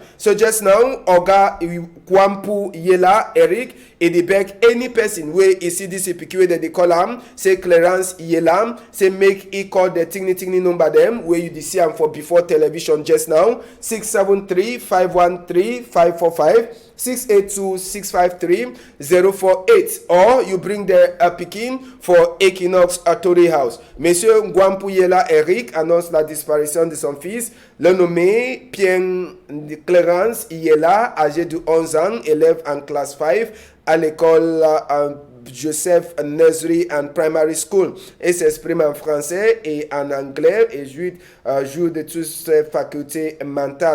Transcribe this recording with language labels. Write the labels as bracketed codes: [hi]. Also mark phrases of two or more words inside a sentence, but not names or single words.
[pcm] So just now Oga Kwampu Yela Eric he beg any person where he see this pikin that they call him say Clarence Yelam say make he call the tigni number them where you see him for before television just now 673-513-545 682-653-048 or you bring the Pekin for Equinoxe Tori House. [fr] Monsieur Ngwampu Yela Eric annonce la disparition de son fils, le nommé Pierre Clarence Yela, âgé de 11 ans, élève en classe 5 à l'école Joseph Nursery and Primary School. Et s'exprime en français et en anglais et joue de toutes ses facultés mentales.